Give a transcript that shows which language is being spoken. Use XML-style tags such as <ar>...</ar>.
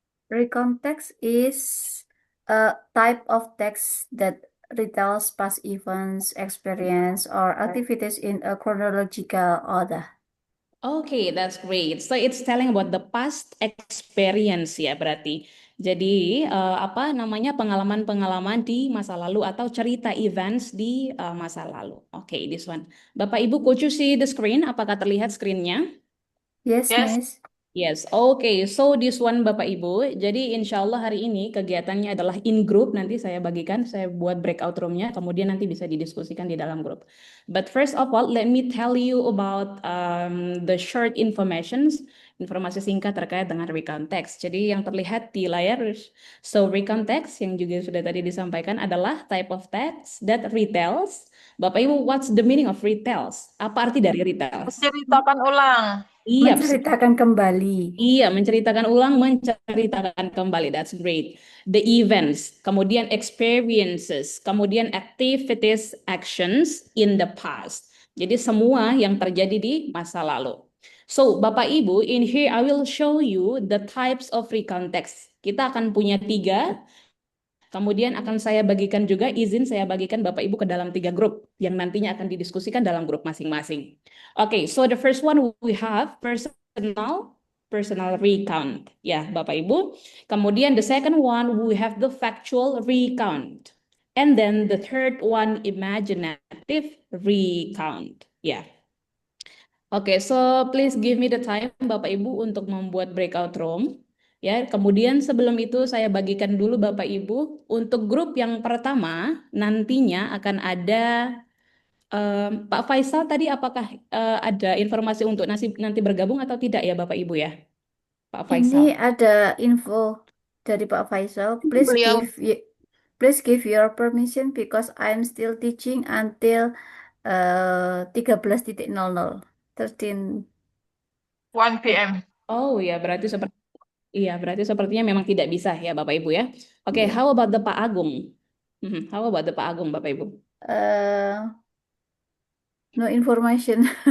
<en>recount text is a type of text that retells past events, experience, or activities in a chronological order. Okay, that's great. So it's telling about the past experience</en> <id>ya berarti. Jadi apa namanya pengalaman-pengalaman di masa lalu atau cerita events di masa lalu. Oke,</id> <en>this one. Bapak Ibu, could you see the screen?</en> <id>Apakah terlihat screennya?</id> <en>Yes, Yes. Miss. Yes, okay. So this one Bapak Ibu.</en> <id>Jadi insya Allah hari ini kegiatannya adalah</id> <en>in group.</en> <id>Nanti saya bagikan, saya buat breakout roomnya. Kemudian nanti bisa didiskusikan di dalam grup.</id> <en>But first of all, let me tell you about the short informations,</en> <id>informasi singkat terkait dengan recount text. Jadi yang terlihat di layar, so recount text yang juga sudah tadi disampaikan adalah</id> <en>type of text that retells. Bapak Ibu, what's the meaning of retells?</en> <id>Apa arti dari retells? Menceritakan ulang. Iya, Menceritakan kembali. iya, menceritakan ulang, menceritakan kembali.</id> <en>That's great. The events, kemudian experiences, kemudian activities, actions in the past.</en> <id>Jadi semua yang terjadi di masa lalu. So, Bapak Ibu,</id> <en>in here I will show you the types of recount text.</en> <id>Kita akan punya tiga, kemudian akan saya bagikan juga, izin saya bagikan Bapak Ibu ke dalam tiga grup yang nantinya akan didiskusikan dalam grup masing-masing.</id> <en>Okay, so the first one we have personal recount. Ya, Bapak Ibu. Kemudian the second one we have the factual recount. And then the third one imaginative recount. Ya. Oke, so please give me the time Bapak Ibu</en> <id>untuk membuat breakout room. Ya, kemudian sebelum itu saya bagikan dulu Bapak Ibu untuk grup yang pertama nantinya akan ada Pak Faisal tadi apakah ada informasi untuk nanti bergabung atau tidak ya Bapak Ibu ya? Pak Ini Faisal. ada info dari Pak Faisal. Beliau</id> <en>Please give your permission because I'm still teaching until 13.00. 13. 1 p.m.</en> <id>Oh ya, berarti seperti iya, berarti sepertinya memang tidak bisa ya Bapak Ibu ya. Oke, Ya.</id> <en>how about the Pak Agung? How about the Pak Agung Bapak Ibu? Eh, no information.</en>